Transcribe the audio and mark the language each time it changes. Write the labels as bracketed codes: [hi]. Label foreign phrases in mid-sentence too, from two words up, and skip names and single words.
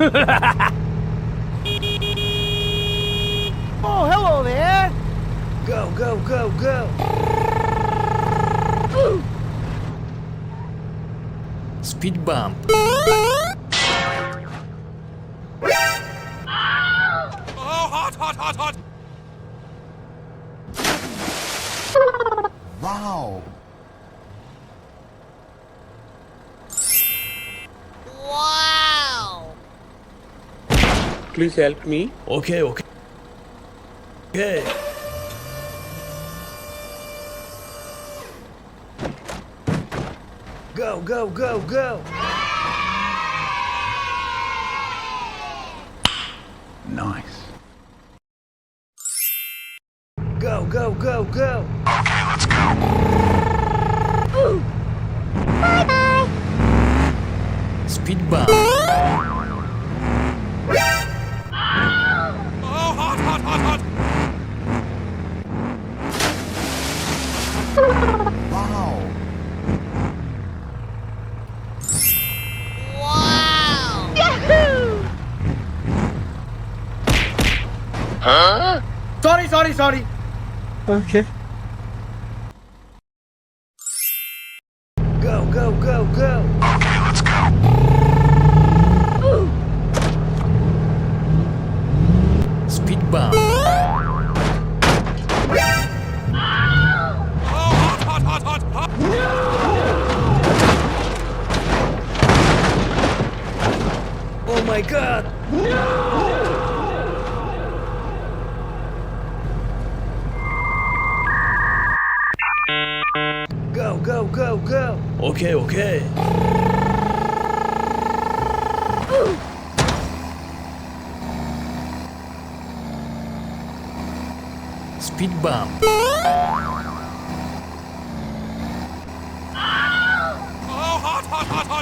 [en] Oh, hello there! Go, go, go, go! Speed bump. Oh, hot, hot, hot, hot! Wow! Wow! Please help me. Okay, okay. Okay. Go, go, go, go! Nice. Go, go, go, go! Okay, let's go. Bye-bye! Speed bump. Oh, hot, hot, hot, hot! Wow! Wow! Yahoo! Sorry. Okay. Go, go, go, go! Okay, let's go. Speed bump. Oh, hot, hot, hot, hot, hot! Oh my god! Go, go, go, go! Okay, okay. Speed bump. Oh, hot, hot, hot, hot!